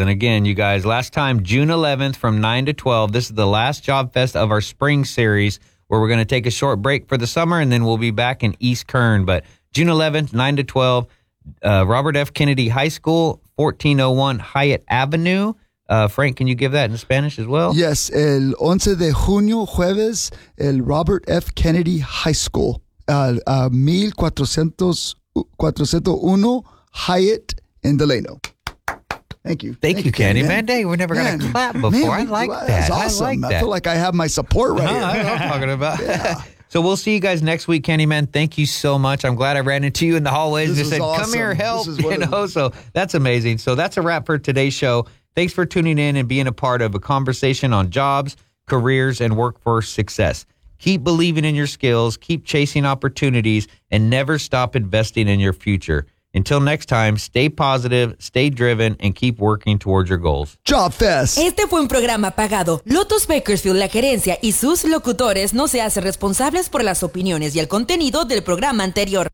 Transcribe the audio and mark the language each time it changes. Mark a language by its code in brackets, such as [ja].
[en] And again, you guys, last time, June 11th from 9 to 12, this is the last Job Fest of our spring series, where we're going to take a short break for the summer, and then we'll be back in East Kern. But June 11th, 9 to 12, Robert F. Kennedy High School, 1401 Hyatt Avenue. Frank, can you give that in Spanish as well? [es] Yes, el 11 de junio, jueves, el Robert F. [en] Kennedy High School, 1401 Hyatt in Delano. Thank you. Thank you, Candyman. Hey, we never got a clap before. Man, I like that. That's awesome. I like that. I feel like I have my support right here. I don't know what I'm talking about. So we'll see you guys next week, Candyman. Thank you so much. I'm glad I ran into you in the hallways and said, awesome. Come here, help. This is what so that's amazing. So that's a wrap for today's show. Thanks for tuning in and being a part of a conversation on jobs, careers, and workforce success. Keep believing in your skills, keep chasing opportunities, and never stop investing in your future. Until next time, stay positive, stay driven, and keep working towards your goals. Job Fest. [es] Este fue un programa pagado. Lotus Bakersfield, la gerencia y sus locutores no se hacen responsables por las opiniones y el contenido del programa anterior.